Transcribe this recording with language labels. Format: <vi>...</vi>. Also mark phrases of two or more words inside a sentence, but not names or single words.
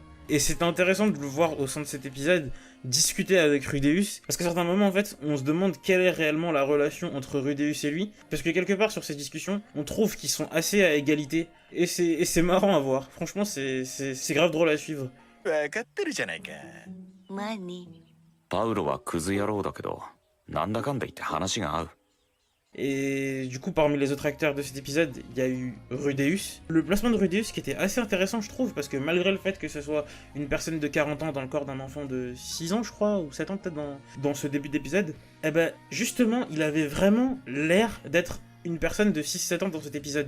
<fr>Et c'est intéressant de le voir au sein de cet épisode discuter avec Rudeus, parce qu'à certains moments en fait on se demande quelle est réellement la relation entre Rudeus et lui, parce que quelque part sur ces discussions on trouve qu'ils sont assez à égalité, et c'est marrant à voir, franchement c'est grave drôle à suivre.</fr> <ja>分かってるじゃないか。何？パウロはクズ野郎だけど、なんだかんだ言って話が合う。</ja> <fr>Et du coup, parmi les autres acteurs de cet épisode, il y a eu Rudeus. Le placement de Rudeus qui était assez intéressant, je trouve, parce que malgré le fait que ce soit une personne de 40 ans dans le corps d'un enfant de 6 ans, je crois, ou 7 ans peut-être dans ce début d'épisode, eh ben, justement, il avait vraiment l'air d'être une personne de 6-7 ans dans cet épisode.</fr>